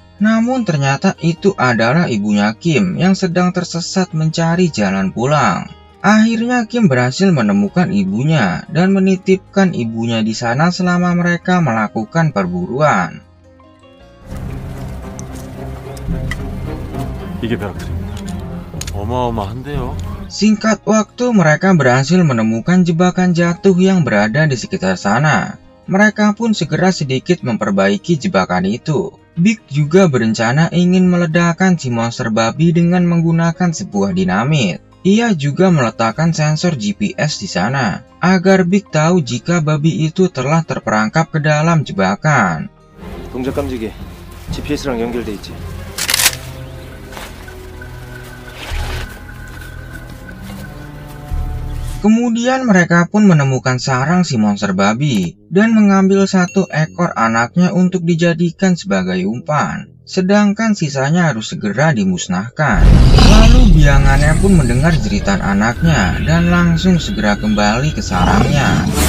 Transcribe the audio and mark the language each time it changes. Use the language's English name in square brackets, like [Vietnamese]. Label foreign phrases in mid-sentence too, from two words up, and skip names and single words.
[Indonesian] Namun ternyata itu adalah ibunya Kim yang sedang tersesat mencari jalan pulang. Akhirnya Kim berhasil menemukan ibunya dan menitipkan ibunya di sana selama mereka melakukan perburuan. [Korean] 이게 벼락들입니다. 어마어마한데요. [Indonesian] Singkat waktu, mereka berhasil menemukan jebakan jatuh yang berada di sekitar sana. Mereka pun segera sedikit memperbaiki jebakan itu. Big juga berencana ingin meledakkan si monster babi dengan menggunakan sebuah dinamit. Ia juga meletakkan sensor GPS di sana, agar Big tahu jika babi itu telah terperangkap ke dalam jebakan. [Korean] 동작 감지기 GPS랑 연결돼 있지. [Indonesian] Kemudian mereka pun menemukan sarang si monster babi dan mengambil satu ekor anaknya untuk dijadikan sebagai umpan. Sedangkan sisanya harus segera dimusnahkan. Lalu biangannya pun mendengar jeritan anaknya dan langsung segera kembali ke sarangnya.